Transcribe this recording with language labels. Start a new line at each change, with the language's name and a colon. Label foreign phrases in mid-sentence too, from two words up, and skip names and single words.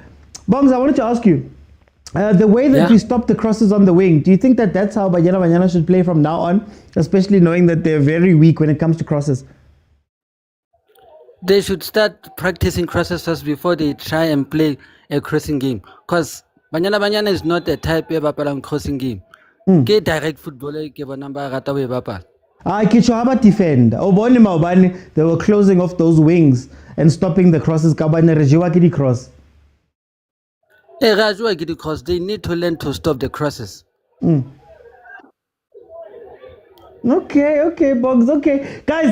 English: Bongs, I wanted to ask you, the way that you stop the crosses on the wing, do you think that that's how Banyana Banyana should play from now on, especially knowing that they're very weak when it comes to crosses? They should start practicing crosses first before they try and play a crossing game, because Banyana Banyana is not the type of crossing game.
Southern Sotho: Ke
English: direct footballer
Southern Sotho: ke bona ba rata ho e bapala.
English: Defend. They were closing off those wings and stopping the crosses. Cross. Because they need to learn to stop the crosses. Okay, Boggs. Okay, guys.